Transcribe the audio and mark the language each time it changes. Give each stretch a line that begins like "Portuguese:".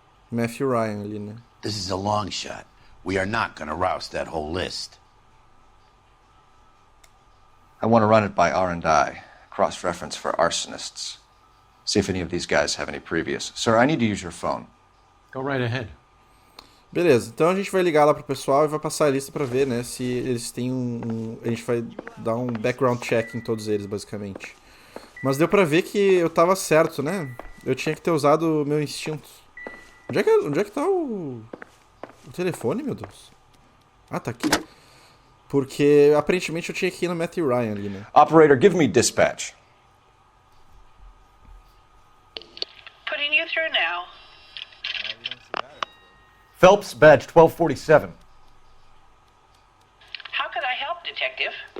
Portuguese: Matthew Ryan ali, né?
English: This is a long shot. We are not going to rouse that whole list. I want to run it by R&I, cross-reference for arsonists. See if any of these guys have any previous. Sir, I need to use your phone. Go right ahead.
Portuguese: Beleza, então a gente vai ligar lá pro pessoal e vai passar a lista pra ver, né, se eles têm a gente vai dar um background check em todos eles, basicamente. Mas deu pra ver que eu tava certo, né? Eu tinha que ter usado o meu instinto. Onde é que tá o telefone, meu Deus? Ah, tá aqui. Porque aparentemente eu tinha que ir no Matthew Ryan ali, né?
English: Operator, give me dispatch. Putting you through now. Phelps, badge 1247. How could I help, Detective?